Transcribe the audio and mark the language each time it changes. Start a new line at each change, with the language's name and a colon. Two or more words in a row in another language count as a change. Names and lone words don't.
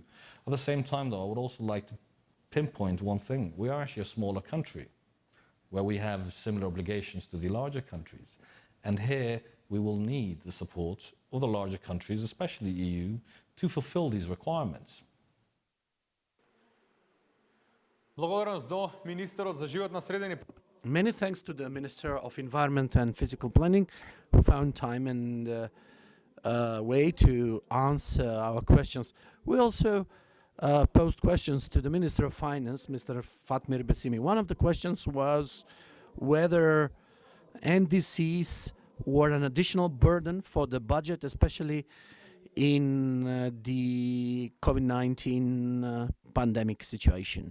English: At the same time, though, I would also like to pinpoint one thing. We are actually a smaller country where we have similar obligations to the larger countries. And here we will need the support of the larger countries, especially the EU, to fulfill these requirements.
Macedonian: Благодарност до министерот за животна средина.
English: Many thanks to the Minister of Environment and Physical Planning, who found time and way to answer our questions. We also posed questions to the Minister of Finance, Mr. Fatmir Besimi. One of the questions was whether NDCs were an additional burden for the budget, especially in the COVID-19 pandemic situation.